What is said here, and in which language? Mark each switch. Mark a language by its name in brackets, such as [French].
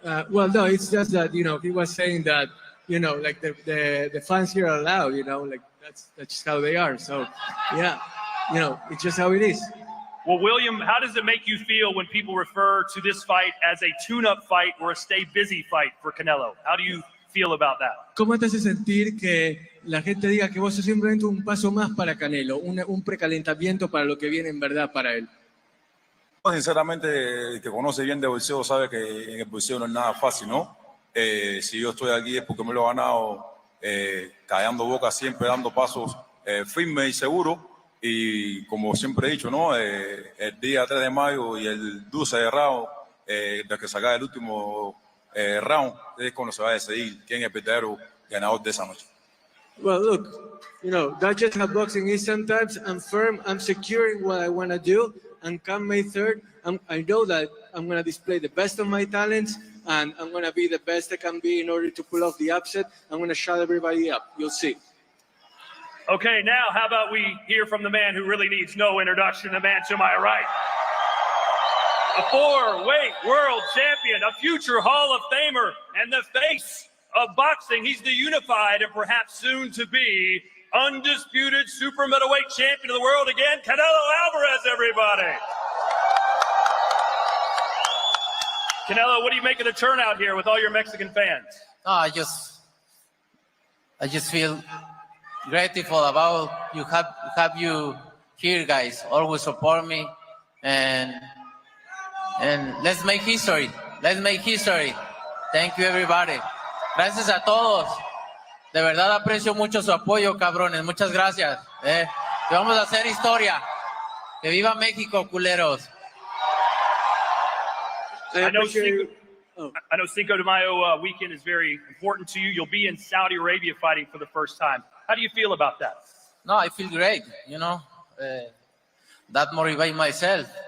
[English] Well, no, it's just that, he was saying that, like the fans here are loud, like that's just how they are. So, yeah, it's just how it is. Well, William, how does it make you feel when people refer to this fight as a tune-up fight or a stay busy fight for Canelo? How do you feel about that? [Spanish] ¿Cómo te hace sentir que la gente diga que vos sos simplemente un paso más para Canelo, un precalentamiento para lo que viene en verdad para él? Sinceramente, el que conoce bien de boxeo sabe que en el boxeo no es nada fácil, ¿no? Si yo estoy aquí es porque me lo he ganado callando boca, siempre dando pasos firmes y seguros. Y como siempre he dicho, ¿no? El día 3 de mayo y el 12 de round, de que saca el último round, es cuando se va a decidir quién es el verdadero ganador de esa noche. [English] Well, look, that's just how boxing is sometimes. I'm firm, I'm secure in what I want to do. And come May 3rd, I know that I'm going to display the best of my talents, and I'm going to be the best I can be in order to pull off the upset. I'm going to shut everybody up. You'll see. Okay, now how about we hear from the man who really needs no introduction, the man to my right. A 4-weight world champion, a future Hall of Famer, and the face of boxing. He's the unified and perhaps soon to be undisputed super middleweight champion of the world again, Canelo Alvarez, everybody. Canelo, what do you make of the turnout here with all your Mexican fans? No, I just feel grateful about have you here, guys. Always support me, and let's make history. Let's make history. Thank you, everybody. [Spanish] Gracias a todos. De verdad aprecio mucho su apoyo, cabrones. Muchas gracias. Que vamos a hacer historia. Que viva México, culeros. [English] I know Cinco de Mayo weekend is very important to you. You'll be in Saudi Arabia fighting for the first time. How do you feel about that? No, I feel great. That motivates myself.